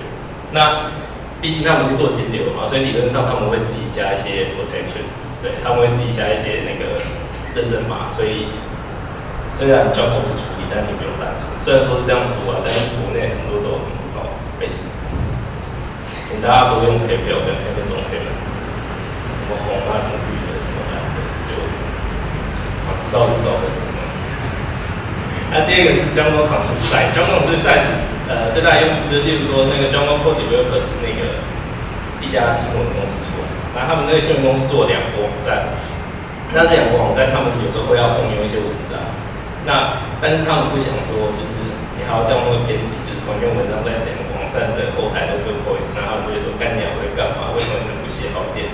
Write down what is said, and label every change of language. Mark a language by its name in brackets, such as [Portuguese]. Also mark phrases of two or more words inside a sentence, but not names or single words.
[Chinese] 那毕竟他们是做金流嘛，所以理论上他们会自己加一些 protection， 对，他们会自己加一些那个认证码，所以虽然 Django 不处理，但你不用担心。虽然说是这样说啊，但是国内很多都很好，没事。请大家多用 PayPal 跟 Amazon Payment， 什么红啊，什么绿的，什么蓝的，就知道就知道在说什么。那第二个是 Django.contrib site，Django.contrib site 最大的用处就是，例如说那个 Django.contrib 是那个一家新闻公司出来，那他们那个新闻公司做了2个网站，那这2个网站他们有时候会要共用一些文章，但是他们不想说，就是你还要叫那个编辑，就是同一篇文章在2个网站的后台都各破一次，然后他们就会说干鸟会干嘛？为什么你们不写好一点？